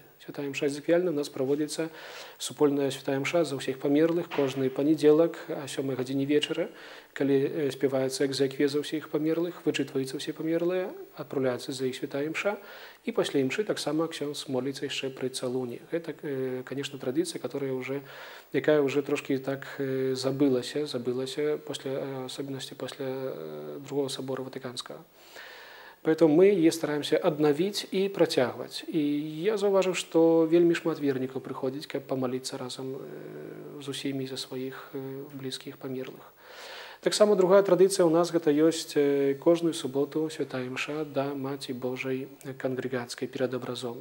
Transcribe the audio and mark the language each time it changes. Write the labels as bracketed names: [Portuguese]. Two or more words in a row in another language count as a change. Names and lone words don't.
[Belarusian] Святая імша экзеквіяльная у нас праводзіцца супольная святая імша за ўсіх памерлых кожны панядзелак о 7 гадзіне вечара, калі спяваецца экзеквія за ўсіх памерлых, вычытваюцца ўсе памерлыя, адпраўляецца за іх святая імша, і пасля імшы таксама ксёндз моліцца яшчэ пры цалуне. Гэта, конечно, традыцыя, якая уже трошки так забылася, асабеннасці пасля [Russian] Другого собора [Belarusian] Ватыканскага. [Russian] Поэтому мы ее стараемся [Belarusian] аднавіць і працягваць. І я заўважыў, што вельмі шмат вернікаў прыходзіць, каб памаліцца разам з усімі за сваіх блізкіх памерлых. Таксама другая традыцыя ў нас гэта ёсць кожную суботу святая імша да Маці Божай кангрэгацкай перад абразом.